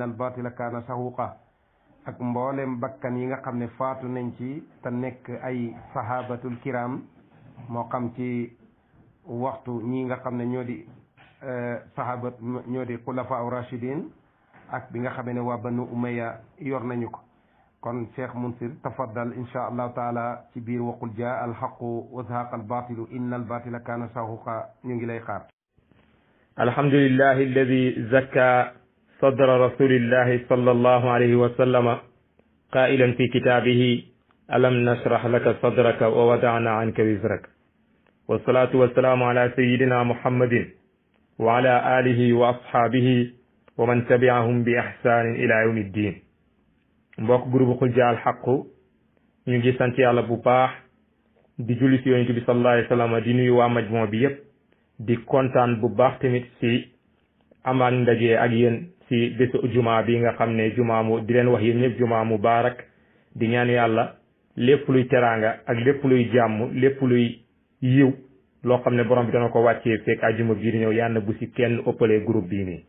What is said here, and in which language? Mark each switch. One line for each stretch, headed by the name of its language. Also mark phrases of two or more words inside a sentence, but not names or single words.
Arabic: الباطل كان زهوقا
Wolof: ak mboolem bakkan yi nga xam ne faatu nañ ci te nekk ay
Arabic: الصحابة الكرام
Wolof: moo xam ci waxtu ñi nga xam ne ñoo di sahabat ñoo di
Arabic: خلفاء راشدين
Wolof: ak bi nga xamee ne waa Banu Umayya yor nañu ko kon Cheikh Munsir
Arabic: تفضل إن شاء الله تعالى
Wolof: ci biir
Arabic: وقل جاء الحق وزهق الباطل إن الباطل كان زهوقا
Wolof: ñu ngi lay xaar.
Arabic: الحمد لله الذي زكى صدر رسول الله صلى الله عليه وسلم قائلا في كتابه ألم نشرح لك صدرك ووضعنا عنك وزرك والصلاة والسلام على سيدنا محمد وعلى آله وأصحابه ومن تبعهم بإحسان إلى يوم الدين.
Wolof: mbokk groupe Qul Jaa al Haqq ñu ngi sant yàlla bu baax di julli ci yonent bi
Arabic: صلى الله عليه وسلم
Wolof: di nuyu waa majmoo bi yépp di kontaan bu baax tamit ci amaat ndaje ak yéen ci bésu jumaa bi nga xam ne jumaa mu di leen wax yéen ñëpp jumaa mubaarak di ñaan yàlla lépp luy teraanga ak lépp luy jàmm lépp luy yiw loo xam ne borom bi dana ko wàccee fekk àjjuma bii di ñëw yàlla bu ci kenn ëppalee groupe bii nii.